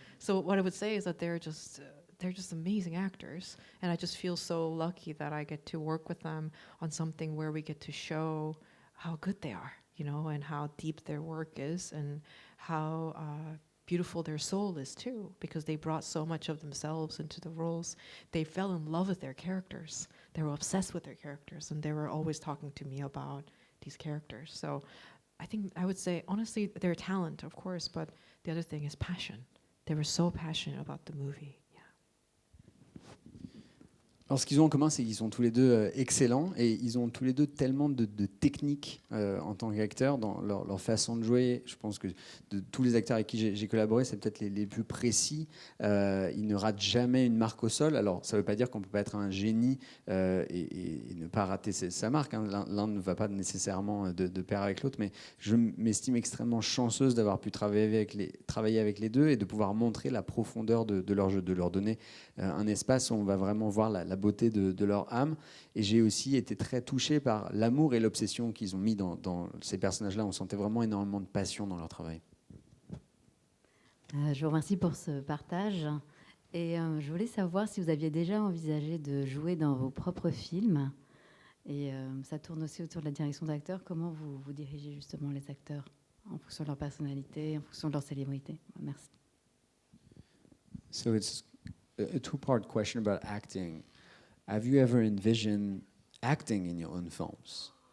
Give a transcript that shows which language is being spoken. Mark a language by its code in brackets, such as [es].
[en] So what I would say is that they're just amazing actors, and I just feel so lucky that I get to work with them on something where we get to show how good they are, and how deep their work is, and how beautiful their soul is too, because they brought so much of themselves into the roles. They fell in love with their characters. They were obsessed with their characters, and they were always talking to me about these characters. So I would say, honestly, their talent, of course, but the other thing is passion. They were so passionate about the movie. [fr] Alors, ce qu'ils ont en commun, c'est qu'ils sont tous les deux excellents et ils ont tous les deux tellement de techniques en tant qu'acteurs dans leur façon de jouer. Je pense que de tous les acteurs avec qui j'ai collaboré, c'est peut-être les plus précis. Ils ne ratent jamais une marque au sol. Alors, ça ne veut pas dire qu'on ne peut pas être un génie et ne pas rater sa marque. Hein. L'un ne va pas nécessairement de pair avec l'autre, mais je m'estime extrêmement chanceuse d'avoir pu travailler avec les deux et de pouvoir montrer la profondeur de leur jeu, de leur donner un espace où on va vraiment voir la beauté de leur âme. Et j'ai aussi été très touché par l'amour et l'obsession qu'ils ont mis dans ces personnages-là. On sentait vraiment énormément de passion dans leur travail. Je vous remercie pour ce partage. Et je voulais savoir si vous aviez déjà envisagé de jouer dans vos propres films Et ça tourne aussi autour de la direction d'acteurs. Comment vous dirigez justement les acteurs en fonction de leur personnalité, en fonction de leur célébrité? Merci. [en] So it's a two-part question about acting. Have you ever envisioned acting in your own films?